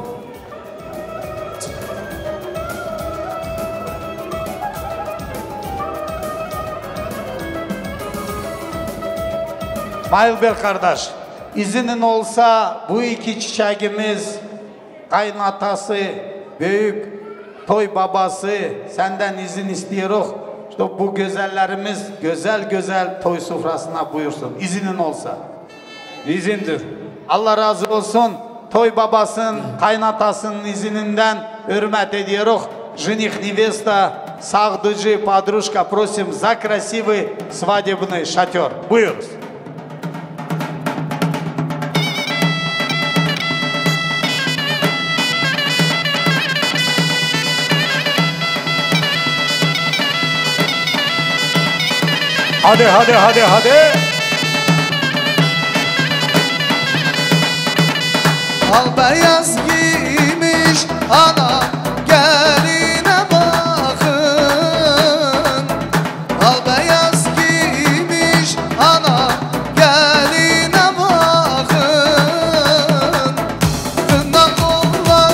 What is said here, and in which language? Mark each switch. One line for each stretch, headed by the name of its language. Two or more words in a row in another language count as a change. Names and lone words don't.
Turkish: Mailbek kardeş, izinin olsa bu iki çiçeğimiz, kaynatası, büyük toy babası senden izin istiyoruz. İşte bu güzellerimiz güzel toy sofrasına buyursun. İzinin olsa. İzindir. Allah razı olsun. Toy babasının, kaynatasının izininden hürmet ediyoruz.
Russian: Жених, невеста, сагдыджи, подружка, просим за красивый свадебный шатер.
Turkish: Buyuruz. Hadi. Al beyaz giymiş ana geline bakın Al beyaz giymiş ana geline bakın Kından kollar